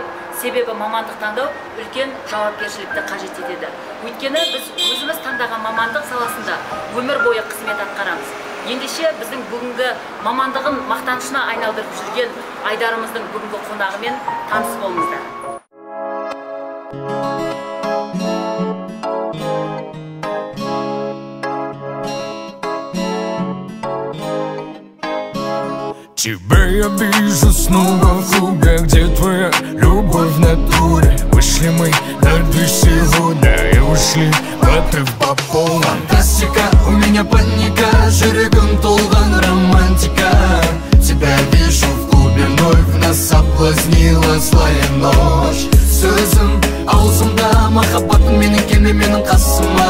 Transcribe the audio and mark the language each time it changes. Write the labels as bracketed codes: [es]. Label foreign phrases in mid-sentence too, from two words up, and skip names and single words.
[kk] Себебі мамандық таңдау үлкен жауапкершілікті қажет етеді. Өйткені біз өзіміз таңдаған мамандық саласында өмір бойы қызмет атқарамыз. Ендеше біздің бүгінгі мамандығын мақтанышына айналдырып жүрген Айдарымыздың бүгінгі қонағымен таныс болыңыздар. [ru] Тебя я вижу снова в клубе, где твоя любовь в натуре. Вышли мы на 2 сегодня и ушли в отрыв по полной. Фантастика, у меня паника, [kk] жүрегім толған романтика. [ru] Тебя вижу в клубе, вновь нас соблазнила злая ночь. [kk] Сөзім аузымда, махаббатым менің келме менің қасыма.